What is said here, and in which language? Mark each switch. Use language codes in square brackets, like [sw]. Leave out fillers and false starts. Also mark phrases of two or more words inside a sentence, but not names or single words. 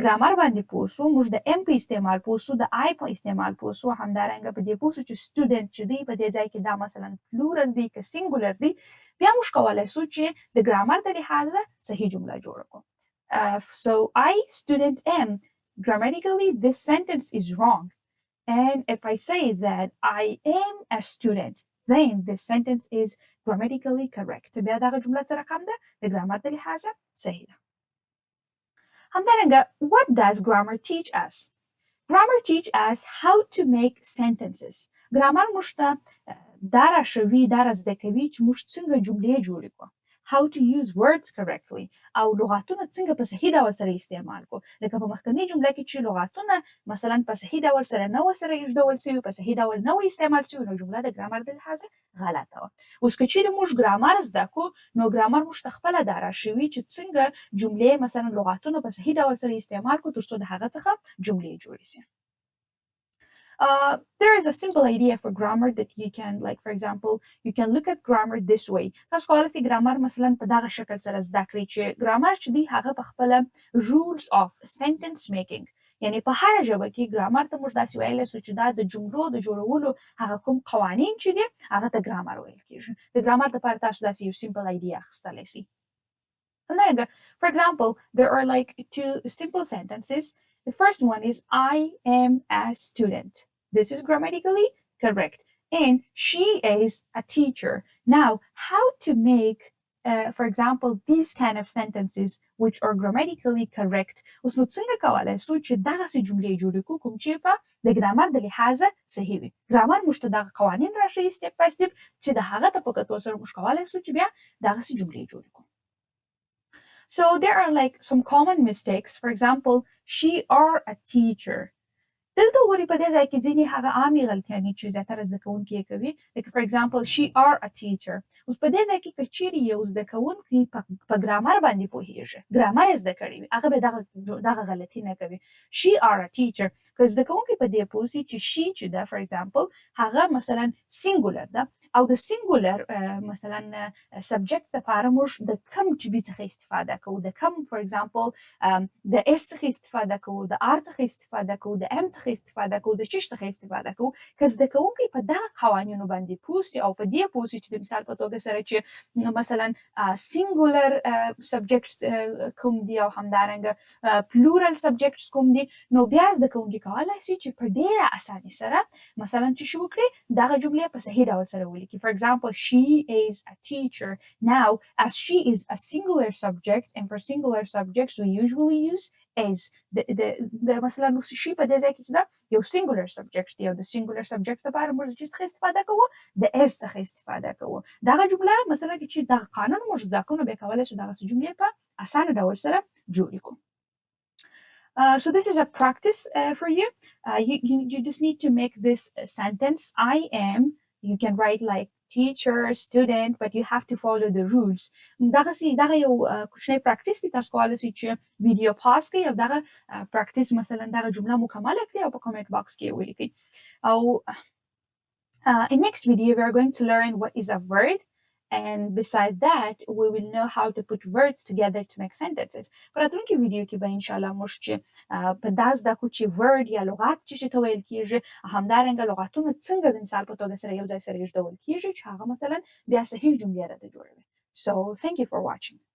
[ps] ګرامر باندې پوه شو موږ د ام په استعمال پوه شو د آی په استعمال پوه شو همدارنګه په دې پوه شو چې سټوډنټ چې دی په دې ځای کې دا مثلا پلورل دی که سینګولر دی بیا موږ کولی شو چې د ګرامر د لحاظه صحیح جمله جوړه کړو [en] So I student am grammatically this sentence is wrong and if I say that I am a student then this sentence is grammatically correct [ps] بیا دغه جمله څه رقم ده د ګرامر د لحاظه صحیح ده همدارنګه [en] what does grammar teach us grammar teach us how to make sentences [ps] ګرامر موږ ته دا راښوي دا رازده کوي چې موږ څنګه جملې جوړې کړو [en] how to use words correctly [ps] او لغاتونه څنګه په صحیح ډول سره استعمال کړو لکه په مخکنۍ جمله کې چې لغاتونه مثلا په صحیح ډول سره نه و سره ایښودل سوي په صحیح ډول نه و استعمال سوي نو جمله د ګرامر د لحاظه غلطه وه اوس که چیرې موږ ګرامر زده کړو نو ګرامر موږ ته خپله دا راښوي چې څنګه جملې مثلا لغاتونه په صحیح ډول سره استعمال کړو ترڅو د هغه څخه جملې جوړې سي [en] there is a simple idea for grammar that you can like for example you can look at grammar this way [ps] تاسو کولی شئ ګرامر مثلا په دغه شکل سره زده کړئ چې ګرامر چې دی هغه په خپله [en] rules of sentence making [ps] یعنی په هره ژبه کې ګرامر ته موږ داسې ویلی سو چې دا د جملو د جوړولو هغه کوم قوانین چې دي هغه ته ګرامر ویل کېږي د ګرامر دپاره تاسو داسې یو [en] simple idea [ps] اخیستلی سئ همدارنګه [en] for example there are like two simple sentences The first one is I am a student. This is grammatically correct. And she is a teacher. Now, how to make, for example, these kind of sentences which are grammatically correct. [ps] اوس نو څنګه کولی شو چې دغسې جملې جوړې کړو کوم چې په د ګرامر د لحاظه صحیح وي ګرامر موږ ته دغه قوانین راښیي [en] step by step [ps] چې د هغه ته په کتو سره موږ کولی شو چې بیا دغسې جملې جوړې کړو [en] So there are like some common mistakes. For example, she are a teacher. [ps] دلته وګورئ په دې ځای کې ځینې هغه عامې غلطیانې چې زیاتره زده کوونکي یې کوي لکه [en] for example she are a teacher. [ps] اوس په دې ځای کې که چیرې یو زده کوونکی په ګرامر باندې پوهیږي ګرامر یې زده کړی وي هغه به دغه غلطي نه کوي [en] she are a teacher. [ps] که زده کوونکی په دې پوه سي چې she چې ده [en] for example [ps] هغه مثلا سینګولر ده او د سینګولر مثلا سبجیکټ لپاره موږ د کم چې بي څخه استفاده کوو د کم [en] for example [ps] د اس څخه استفاده کوو د ار څخه استفاده کوو د ام څخه استفاده کوو د چش څخه استفاده کوو که زده کوونکی په دغه قوانینو باندې پوه سي او په دې پوه سي چې د مثال په توګه سره چې مثلا [en] singular subjects [ps] کوم دي او همدارنګه [en] plural subjects [ps] کوم دي نو بیا زده کوونکی کولی سي چې په ډیره اسانۍ سره مثلا چې شو وکړي دغه جملې په صحیح ډول سره ولیکي. [en] For example, she is a teacher. Now, as she is a singular subject, and for singular subjects we usually use is. [ps] د مثلا she په دې ځای کې چې دا یو [en] singular subject [ps] دی او د [en] singular subject [ps] لپاره موږ چې څخه استفاده کوو د is څخه استفاده کوو. دغه جمله مثلا کې چې دغه قانون موږ زده کوو نو بیا کولی شو دغه جملې په اسانه ډول سره جوړې کړو. [en] So this is a practice for you. You just need to make this sentence. I am. You can write like teacher, student, but you have to follow the rules. [ps] دغه یو کوچنی پریکټیس دی تاسو کولی شئ چې ویډیو پاس کړئ او دغه پریکټیس مثلا دغه جمله مکمله کړئ او په کمنټ باکس کې ولیکئ. [en] او in next video we are going to learn what is a word. And beside that, we will know how to put words together to make sentences. [ps] په راتلونکي ویډیو کې به انشاءالله موږ چې په دا زده کړو چې word یا لغات چې ته ویل کېږي همدارنګه لغاتونه څنګه د مثال په توګه سره یو ځای سره ایږدول کېږي چې هغه مثلا بیا صحیح جملې راته جوړوي. [en] So thank you for watching.